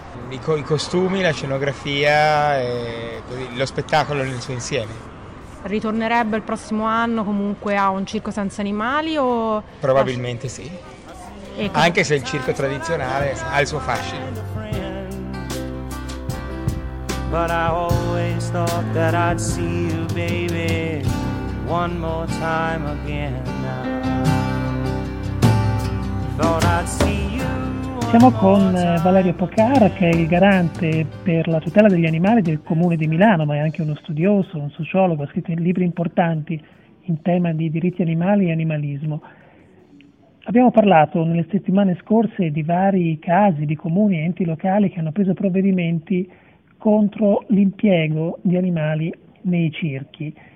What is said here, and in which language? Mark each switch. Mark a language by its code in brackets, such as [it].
[it] I costumi, la scenografia, e lo spettacolo nel suo insieme. Ritornerebbe il prossimo anno comunque a un circo senza animali? O probabilmente sì, anche se il circo tradizionale ha il suo fascino. [en] But I always thought that I'd see you baby one more time again now. Thought I'd see you. [it] Siamo con Valerio Pocar, che è il garante per la tutela degli animali del Comune di Milano, ma è anche uno studioso, un sociologo, ha scritto libri importanti in tema di diritti animali e animalismo. Abbiamo parlato nelle settimane scorse di vari casi di comuni e enti locali che hanno preso provvedimenti contro l'impiego di animali nei circhi.